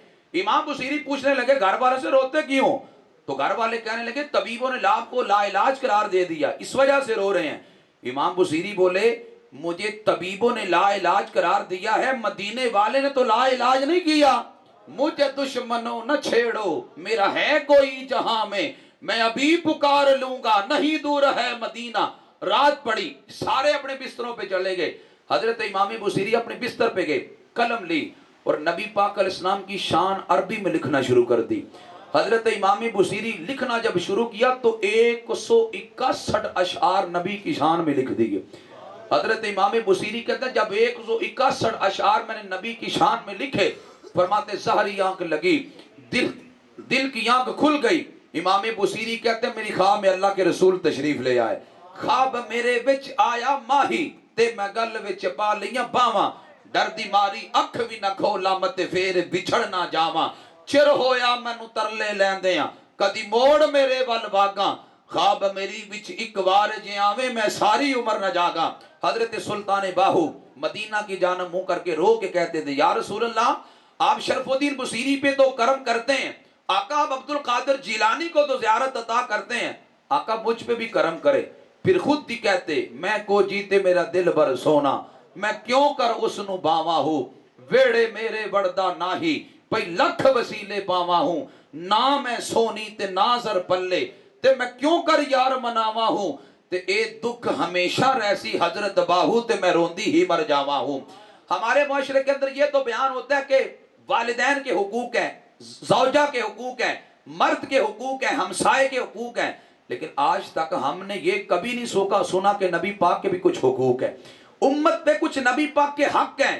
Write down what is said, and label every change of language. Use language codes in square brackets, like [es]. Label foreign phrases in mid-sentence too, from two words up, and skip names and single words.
[ur] امام بوصیری پوچھنے لگے گھر والوں سے روتے کیوں؟ تو گھر والے کہنے لگے طبیبوں نے لابھ کو لاعلاج قرار دے دیا، اس وجہ سے رو رہے ہیں. امام بوصیری بولے مجھے طبیبوں نے لاعلاج قرار دیا ہے، مدینے والے نے تو لاعلاج نہیں کیا. مجھے دشمنوں نہ چھیڑو، میرا ہے کوئی جہاں میں، میں ابھی پکار لوں گا، نہیں دور ہے مدینہ, رات پڑی, سارے اپنے بستروں پہ چلے گئے. حضرت امام بصیری اپنے بستر پہ گئے, قلم لی اور نبی پاک [ar] علیہ السلام [ur] کی شان عربی میں لکھنا شروع کر دی. حضرت امام بصیری لکھنا جب شروع کیا تو 161 اشعار نبی کی شان میں لکھ دیے. حضرت امام بصیری کہتے ہیں جب 161 اشعار میں نے نبی کی شان میں لکھے, فرماتے ظاہری آنکھ لگی, دل کی آنکھ کھل گئی. امام بصیری کہتے ہیں میری خواب میں اللہ کے رسول تشریف لے آئے. [pa] خواب میرے وچ آیا ماہی تے میں گل وچ پا لیاں باواں, ڈر دی ماری اکھ بھی نہ کھولا مت پھر بچھڑ نہ جاواں. چر ہویا مینوں ترلے لیندیاں کدی موڑ میرے ول واگاں, خواب میری وچ ایک وار جے آویں میں ساری عمر نہ جاگاں. [ur] حضرت سلطان باہو مدینہ کی جانب منہ کر کے رو کے کہتے تھے [ar] یا رسول اللہ [ur] آپ شرف الدین بصیری پہ تو کرم کرتے ہیں, آقا آپ عبد القادر جیلانی کو تو زیارت عطا کرتے ہیں, آقا مجھ پہ بھی کرم کرے. [pa] پھر خود بھی کہتے میں کو جیتے میرا دل بر سونا, میں کیوں کر اس نو باواں ہوں, ویڑے میرے وڑدا ناہی پئی لکھ وسیلے پاواں ہوں, نہ میں سونی تے نازر پلے تے میں کیوں کر یار مناواں ہوں, تے اے دکھ ہمیشہ رہسی حضرت باہو تے میں روندی ہی مر جاواں ہوں. [ur] ہمارے معاشرے کے اندر یہ تو بیان ہوتا ہے کہ والدین کے حقوق ہیں, زوجہ کے حقوق ہیں, مرد کے حقوق ہیں, ہمسائے کے حقوق ہیں, لیکن آج تک ہم نے یہ کبھی نہیں سنا کہ نبی پاک کے بھی کچھ حقوق ہیں, امت پہ کچھ نبی پاک کے حق ہیں.